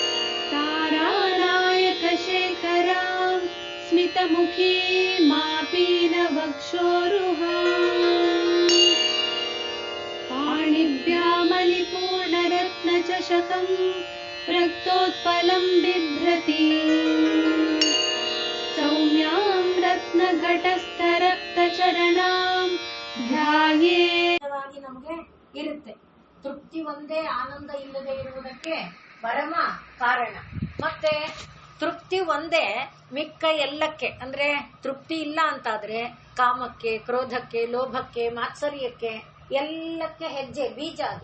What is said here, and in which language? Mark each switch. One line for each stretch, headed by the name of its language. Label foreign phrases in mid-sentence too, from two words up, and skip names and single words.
Sanskrit: तारानायकशेखरां स्मितमुखी मापीनवक्षोरुहाम् पाणिभ्यामलिपूर्णरत्नचषकं रक्तोत्पलं बिभ्रति सौम्यां रत्नघटस्थरक्तचरणां ध्यायेत्.
Kannada: ನಮಗೆ ಇರುತ್ತೆ. ತೃಪ್ತಿ ಒಂದೇ ಆನಂದ ಇಲ್ಲದೆ ಇರುವುದಕ್ಕೆ ಪರಮ ಕಾರಣ. ಮತ್ತೆ ತೃಪ್ತಿ ಒಂದೇ ಮಿಕ್ಕ ಎಲ್ಲಕ್ಕೆ, ಅಂದ್ರೆ ತೃಪ್ತಿ ಇಲ್ಲ ಅಂತಾದ್ರೆ ಕಾಮಕ್ಕೆ, ಕ್ರೋಧಕ್ಕೆ, ಲೋಭಕ್ಕೆ, ಮಾತ್ಸರ್ಯಕ್ಕೆ ಎಲ್ಲಕ್ಕೆ ಹೆಜ್ಜೆ ಬೀಜ ಅದು.